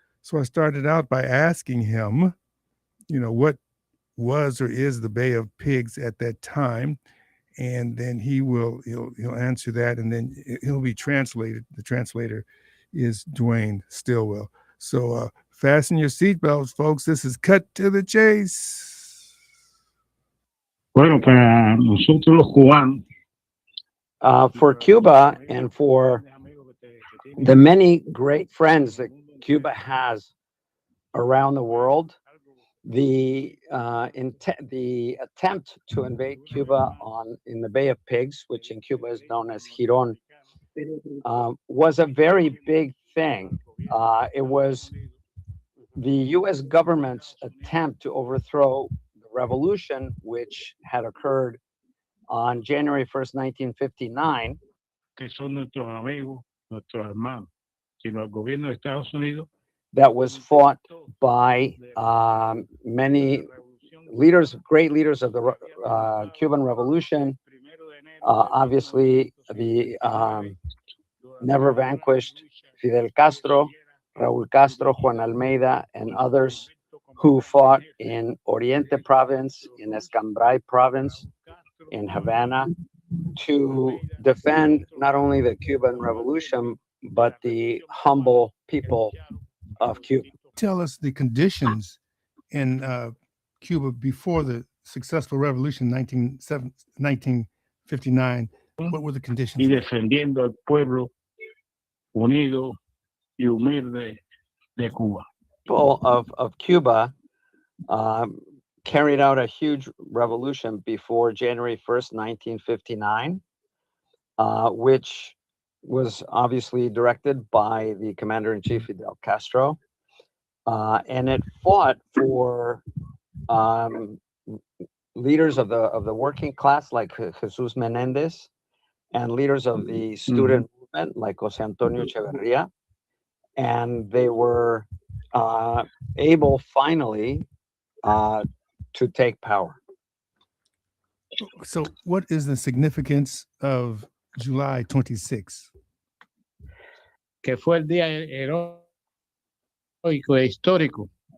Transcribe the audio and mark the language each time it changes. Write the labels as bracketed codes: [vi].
[en] So I started out by asking him, what was or is the Bay of Pigs at that time. And then he'll answer that, and then he'll be translated. The translator is Dwayne Stillwell. So fasten your seatbelts, folks. This is Cut to the Chase. [es] Bueno, para nosotros los cubanos. [en] For Cuba and for the many great friends that Cuba has around the world, the attempt to invade Cuba in the Bay of Pigs, which in Cuba is known as Girón, was a very big thing. It was the U.S. government's attempt to overthrow the revolution, which had occurred on January 1st, 1959. [es] Que son nuestros amigos, nuestros hermanos, sino el gobierno de Estados Unidos. [en] That was fought by many leaders, great leaders of the Cuban Revolution. Obviously, the never vanquished Fidel Castro, Raúl Castro, Juan Almeida, and others who fought in Oriente Province, in Escambray Province, in Havana, to defend not only the Cuban Revolution, but the humble people of Cuba. Tell us the conditions in Cuba before the successful revolution in 1959. What were the conditions? [es] Y defendiendo al pueblo unido y humilde de Cuba. [en] People of Cuba carried out a huge revolution before January 1st, 1959, which was obviously directed by the commander-in-chief Fidel Castro, and it fought for leaders of the working class like Jesus Menendez, and leaders of the student movement like José Antonio Echeverría, and they were able finally to take power. So, what is the significance of July 26th? [es] Que fue el día heroico e histórico.